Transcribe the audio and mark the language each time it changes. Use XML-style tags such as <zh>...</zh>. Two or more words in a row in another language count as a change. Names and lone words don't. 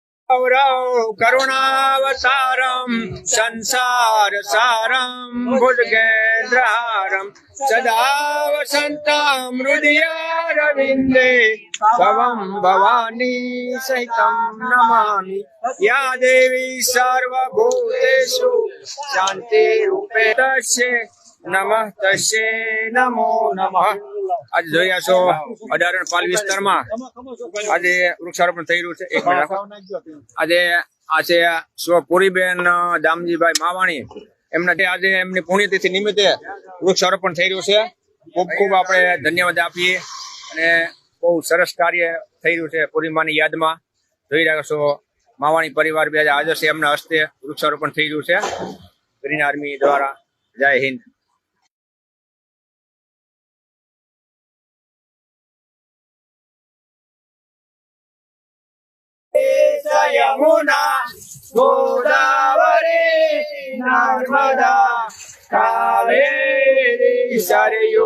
<sa>करुणावतारम संसार सारम भुजगेन्द्रहारम सदा वसंतम हृदयारविंदे भवं भवानी सहितं नमामि। या देवी सर्वभूतेषु शांतिरूपेण तस्यै नमः तस्यै नमो नमः।</sa> <gu>आज જોયા છો 18 પાલ વિસ્તારમાં આજે વૃક્ષારોપણ થઈ રહ્યું છે। એક મિનિટ આજે આ છે પૂરીબેન દામજીભાઈ માવાણી, એમના આજે એમની પુણ્યતિથિ નિમિત્તે વૃક્ષારોપણ થઈ રહ્યું છે। ખૂબ ખૂબ આપણે ધન્યવાદ આપીએ અને બહુ સરસ કાર્ય થઈ રહ્યું છે પૂરીમાની યાદમાં। જોઈ રહ્યા છો માવાણી પરિવાર બે આજે છે એમના હસ્તે વૃક્ષારોપણ થઈ રહ્યું છે ગ્રીન આર્મી દ્વારા। જય હિન્દ। यमुना गोदावरी नर्मदा कावेरी सरयू</gu>